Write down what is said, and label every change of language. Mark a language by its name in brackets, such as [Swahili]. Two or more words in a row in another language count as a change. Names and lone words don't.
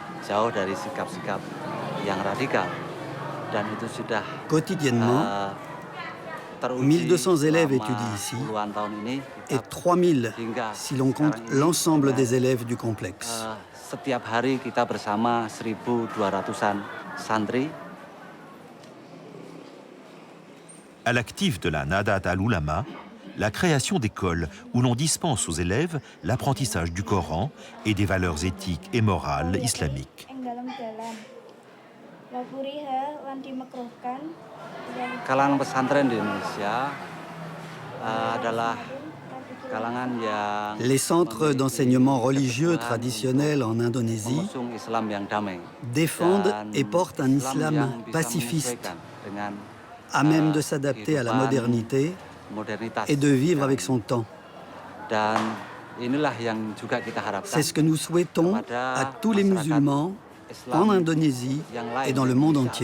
[French] Quotidiennement, 1200 élèves étudient ici et 3000 si l'on compte l'ensemble des élèves du complexe. [Indonesian] Setiap hari kita bersama 1.200-an santri. [French] À l'actif de la Nahdat al-Ulama, la création d'écoles où l'on dispense aux élèves l'apprentissage du Coran et des valeurs éthiques et morales islamiques. [Indonesian] Kalangan pesantren di Indonesia adalah kalangan yang [French] Les centres d'enseignement religieux traditionnels en Indonésie [Indonesian] mengusung Islam yang damai, [French] défendent et portent un islam [Indonesian] yang bisa [French] pacifiste, [Indonesian] menyesuaikan dengan [French] à même de s'adapter à la modernité [Indonesian] modernitas. [French] et de vivre avec son temps. [Indonesian] Dan inilah yang juga kita harapkan. [French] C'est ce que nous souhaitons à tous les musulmans en Indonésie et dans le monde entier.